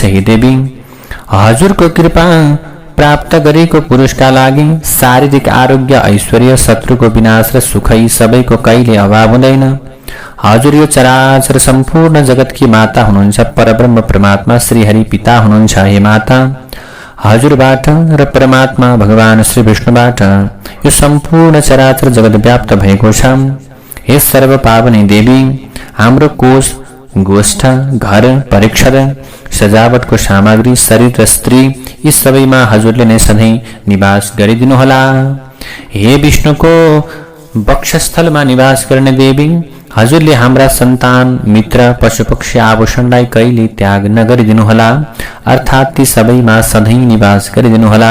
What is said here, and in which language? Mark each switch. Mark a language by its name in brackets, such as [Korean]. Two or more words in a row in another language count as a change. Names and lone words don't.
[Nepali] हे देवी, हजुरको कृपा प्राप्त गरेको पुरुषका लागि शारीरिक आरोग्य ऐश्वर्य शत्रुको विनाश र सुख यी सबैको कहिले अभाव हुँदैन। हजुर यो चराचर सम्पूर्ण जगतकी माता हुनुहुन्छ। परब्रह्म परमात्मा श्री हरि पिता हुनुहुन्छ। हे माता, हजुरबाट र परमात्मा भगवान श्री विष्णुबाट यो सम्पूर्ण चराचर जगत व्याप्त भएको छ। हे सर्व पावनी देवी, हाम्रो कोष गोष्ठ घर परीक्षण सजावटको सामग्री शरीर र स्त्री यी सबैमा हजुरले नै सधैँ निवास गरिदिनुहोला। हे विष्णुको वक्षस्थलमा निवास गर्ने देवी, हजुरले हाम्रा सन्तान मित्र पशुपक्षी आभूषणलाई कहिले त्याग नगरिदिनुहोला, अर्थात् ती सबैमा सधैँ निवास गरिदिनुहोला।